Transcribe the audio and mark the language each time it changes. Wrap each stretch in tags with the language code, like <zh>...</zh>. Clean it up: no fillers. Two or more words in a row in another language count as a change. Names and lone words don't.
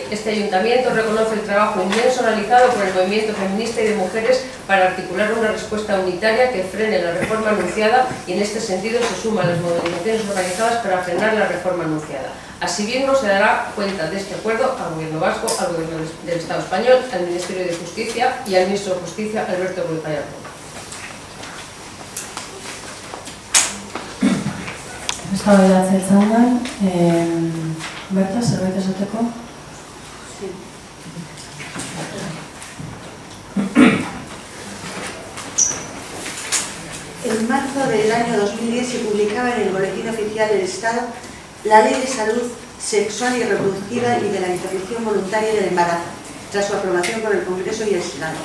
<es>Este Ayuntamiento reconoce el trabajo inmenso realizado por el movimiento feminista y de mujeres para articular una respuesta unitaria que frene la reforma anunciada y en este sentido se suman las movilizaciones organizadas para frenar la reforma anunciada. Asimismo, se dará cuenta de este acuerdo al Gobierno vasco, al Gobierno del Estado español, al Ministerio de Justicia y al Ministro de Justicia, Alberto Ruiz Gallardón.</es> <eu>Eztabaida zeltzandan, Berta, zerbait esateko?</eu> <es>Sí. En marzo del año 2010 se publicaba en el Boletín Oficial del Estado la Ley de Salud Sexual y Reproductiva y de la Interrupción Voluntaria del Embarazo, tras su aprobación por el Congreso y el Senado.</es>